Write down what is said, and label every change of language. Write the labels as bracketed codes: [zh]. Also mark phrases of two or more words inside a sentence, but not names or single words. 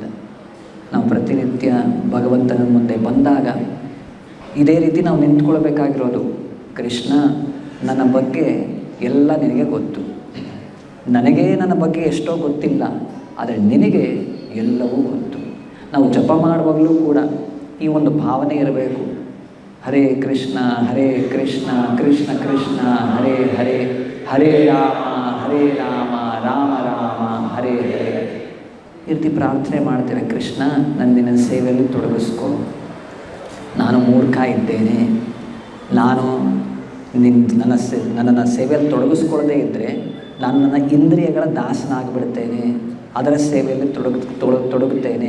[kn] ನಾವು ಪ್ರತಿನಿತ್ಯ ಭಗವಂತನ ಮುಂದೆ ಬಂದಾಗ ಇದೇ ರೀತಿ ನಾವು ನಿಂತ್ಕೊಳ್ಬೇಕಾಗಿರೋದು. ಕೃಷ್ಣ, ನನ್ನ ಬಗ್ಗೆ ಎಲ್ಲ ನಿನಗೆ ಗೊತ್ತು, ನನಗೆ ನನ್ನ ಬಗ್ಗೆ ಎಷ್ಟೋ ಗೊತ್ತಿಲ್ಲ, ಆದರೆ ನಿನಗೆ ಎಲ್ಲವೂ ಗೊತ್ತು. ನಾವು ಜಪ ಮಾಡುವಾಗಲೂ ಕೂಡ ಈ ಒಂದು ಭಾವನೆ ಇರಬೇಕು. [sa] ಹರೇ ಕೃಷ್ಣ ಕೃಷ್ಣ ಕೃಷ್ಣ ಹರೇ ಹರೇ, ಹರೇ ರಾಮ ರಾಮ ರಾಮ ಹರೇ ಹರೇ. [kn] ಈ ರೀತಿ ಪ್ರಾರ್ಥನೆ ಮಾಡ್ತೇವೆ. ಕೃಷ್ಣ, ನನ್ನ ನಿನ್ನ ಸೇವೆಯಲ್ಲಿ ತೊಡಗಿಸ್ಕೊ. ನಾನು ಮೂರ್ಖ ಇದ್ದೇನೆ, ನಾನು ನನ್ನನ್ನು ಸೇವೆಯಲ್ಲಿ ತೊಡಗಿಸ್ಕೊಳ್ಳದೇ ಇದ್ದರೆ ನಾನು ನನ್ನ ಇಂದ್ರಿಯಗಳ ದಾಸನಾಗಿಬಿಡ್ತೇನೆ, ಅದರ ಸೇವೆಯಲ್ಲಿ ತೊಡಗುತ್ತೇನೆ.